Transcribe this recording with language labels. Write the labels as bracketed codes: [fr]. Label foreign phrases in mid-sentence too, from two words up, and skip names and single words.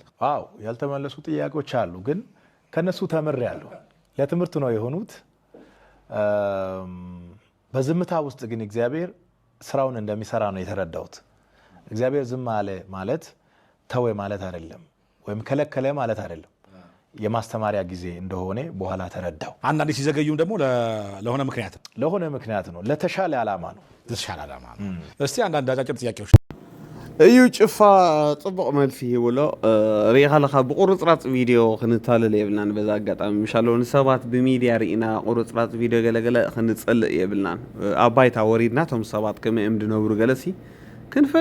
[am] አዎ ያልተመለሱ ጥያቄዎች አሉ፣ ግን ከነሱ ተምሬያለሁ። ለትምህርት ነው የሆኑት። በዝምታ ውስጥ ግን እግዚአብሔር ስራውን እንደሚሰራ ነው የተረዳሁት። እግዚአብሔር ዝም አለ ማለት ተወ ማለት አይደለም፣ ወይም ከለከለ ማለት አይደለም። የማስተማሪያ ጊዜ እንደሆነ በኋላ ተረዳው። አንዳንዴ ሲዘገዩም ደግሞ ለሆነ ምክንያት ነው፣ ለተሻለ ዓላማ ነው። እስቲ አንዳንድ አጫጭር ጥያቄዎች [ti] እዩ ጭፋ ጽቡቕ መልሲ ይብሎ ሪኢኻ ለኻ ብቁርፅራፅ ቪድዮ ክንታለል የብልናን። በዛ ኣጋጣሚ ምሻሎ ንሰባት ብሚድያ ርኢና ቁርፅራፅ ቪድዮ ገለገለ ክንፀልእ የብልናን። ኣብ ባይታ ወሪድና ቶም ሰባት ከመይ እዮም ዝነብሩ ገለሲ ክንፈልጥ